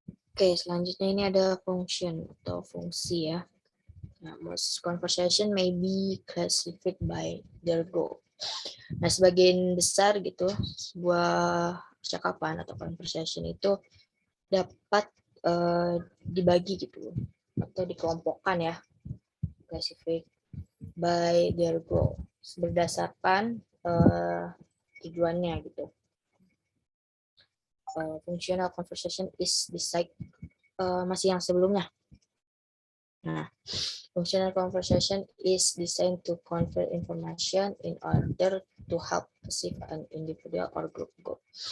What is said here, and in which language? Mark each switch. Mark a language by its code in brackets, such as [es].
[id] Oke, selanjutnya ini ada function atau fungsi ya. [en] Nah, most conversation may be classified by their goal. [id] Nah, sebagian besar gitu, sebuah percakapan atau conversation itu dapat dibagi gitu atau dikelompokkan ya, [en] classified by their goal, [id] berdasarkan tujuannya gitu. [en] Functional conversation is decide [id] masih yang sebelumnya. [en] Nah, functional conversation is designed to convey information in order to help achieve an individual or group goal.